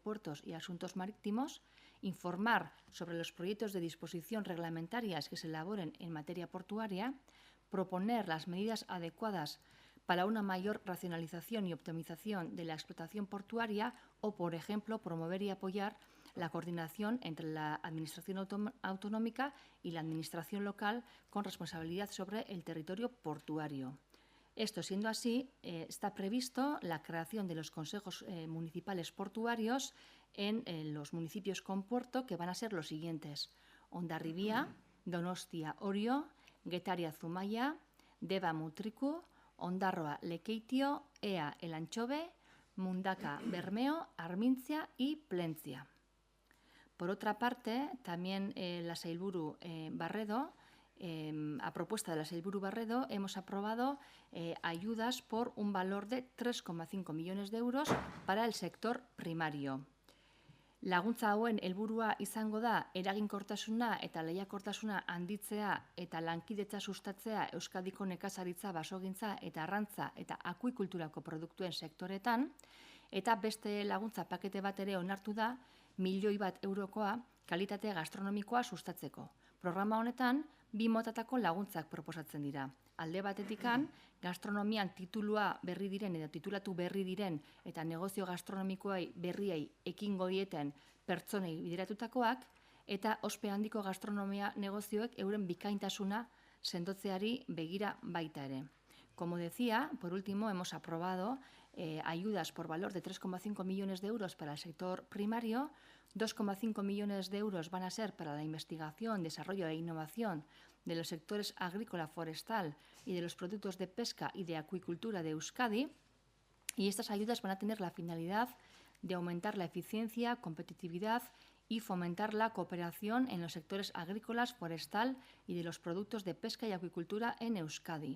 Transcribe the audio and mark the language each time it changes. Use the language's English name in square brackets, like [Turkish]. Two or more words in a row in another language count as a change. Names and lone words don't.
[Spanish] puertos y asuntos marítimos, informar sobre los proyectos de disposición reglamentarias que se elaboren en materia portuaria, proponer las medidas adecuadas para una mayor racionalización y optimización de la explotación portuaria o, por ejemplo, promover y apoyar la coordinación entre la Administración autonómica y la Administración local con responsabilidad sobre el territorio portuario. Esto siendo así, está previsto la creación de los consejos municipales portuarios en los municipios con puerto, que van a ser los siguientes: Hondarribia, Donostia, Orio, Getaria, Zumaia, Deba, Mutriku, Ondarroa, Lekeitio, Ea, Elantxobe, Mundaka, Bermeo, Armintzia y Plentzia. Por otra parte, también la Sailburu Barredo, a propuesta de la Sailburu Barredo, hemos aprobado ayudas por un valor de 3,5 millones de euros para el sector primario. [Basque] Laguntza hauen helburua izango da eraginkortasuna eta lehiakortasuna handitzea eta lankidetza sustatzea Euskadiko nekazaritza, basogintza eta arrantza eta akuikulturako produktuen sektoretan, eta beste laguntza pakete bat ere onartu da, 1 milioi bat eurokoa kalitate gastronomikoa sustatzeko. Programa honetan, 2 motatako laguntzak proposatzen dira. Alde batetikan, gastronomian titulua berri diren edo titulatu berri diren eta negozio gastronomikoai berriei ekingo dieten pertsonei bideratutakoak, eta ospe handiko gastronomia negozioek euren bikaintasuna sendotzeari begira baita ere. [Spanish] Como decía, por último, hemos aprobado ayudas por valor de 3,5 millones de euros para el sector primario, 2,5 millones de euros van a ser para la investigación, desarrollo e innovación de los sectores agrícola, forestal y de los productos de pesca y de acuicultura de Euskadi, y estas ayudas van a tener la finalidad de aumentar la eficiencia, competitividad y fomentar la cooperación en los sectores agrícolas, forestal y de los productos de pesca y acuicultura en Euskadi.